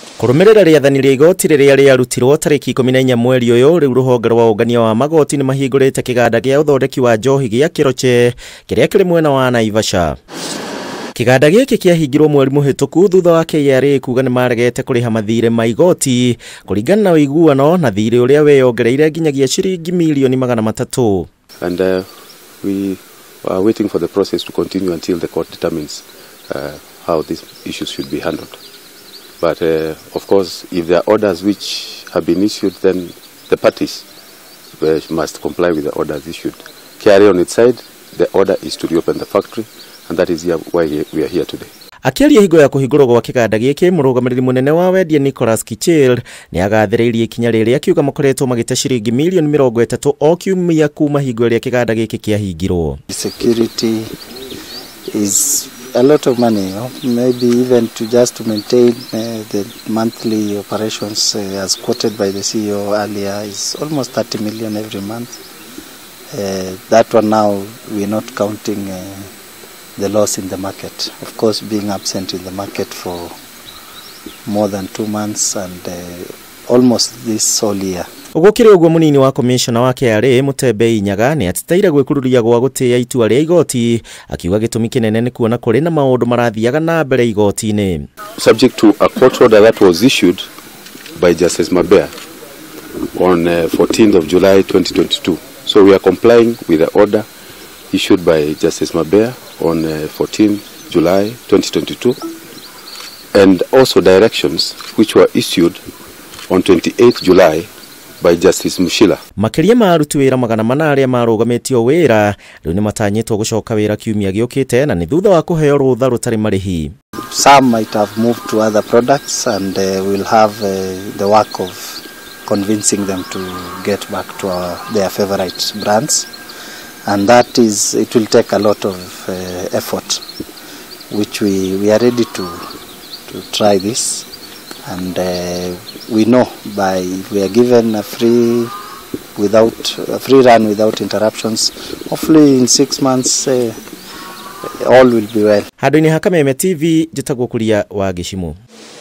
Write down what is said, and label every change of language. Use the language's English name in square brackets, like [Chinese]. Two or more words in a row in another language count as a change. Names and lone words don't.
[Kikuyu] Kurumirira rĩathani rĩa igoti rĩrĩa rĩarutirwo tarĩki 14 mweri ũyũ, rĩu ruhonge rwa ungania wa magoti nĩ mahingũrĩte kiganda gĩa ũthondeki wa njohi gĩa Keroche kĩrĩa kĩrĩ mwena wa Naivasha. Kiganda gĩkĩ kĩahingirwo mweri mũhĩtũku thutha wa KRA kuga nĩ maregete kũrĩha mathirĩ ma igoti kũringana na ũiguano na thirĩ ũrĩa weyongereire nginyagia ciringi milioni 300. [English] And we are waiting for the process to continue until the court determines how these issues should be handled. But of course, if there are orders which have been issued, then the parties must comply with the orders issued. KRA on its side, the order is to reopen the factory, and that is why we are here today. [Kikuyu] Akiaria hingo ya kuhingũrwo gwa kiganda gĩkĩ, mũrũgamĩrĩri munene wa wendia Nicholas Kichel nĩ agathĩrĩirie ikinya rĩrĩa akiuga makoretwo magĩte ciringi milioni 30 o kiumia kuma hingo ĩrĩa kiganda gĩkĩ kĩahingirwo. [English] Security is a lot of money, you know? Maybe even to maintain the monthly operations as quoted by the CEO earlier is almost 30 million every month. That one now we're not counting the loss in the market. Of course, being absent in the market for more than 2 months and almost this whole year. [Kikuyu] Ugukire uguo munini wa commissioner wa KRA Mutebe Inyaga nĩ atiteire gwĩkururia gwa gũtĩĩa itua rĩa igoti, akiuga gĩtũmi kĩnene nĩ kuona kũrĩ na maũndũ marathiaga na mbere igoti-inĩ. [English] Subject to a court order that was issued by Justice Mabea on 14th of July 2022. So we are complying with the order issued by Justice Mabea on 14th July 2022 and also directions which were issued on 28th July by Justice Mushila. [Kikuyu] Makiria ma aruti wĩra 400 arĩa marũgamĩtio wĩra rĩu nĩ matanyĩtwo gũcoka wĩra kiumia gĩũkĩte na nĩ thutha wa kũheo rũtha rũtarĩ marĩhi. [English] Some might have moved to other products and will have the work of convincing them to get back to their favorite brands, and that is, it will take a lot of effort, which we are ready to try this. And we know we are given a free run without interruptions. Hopefully in 6 months all will be well. [Kikuyu] Handũ-inĩ ha Kameme TV, njĩtagwo Kuria wa Gĩcimu.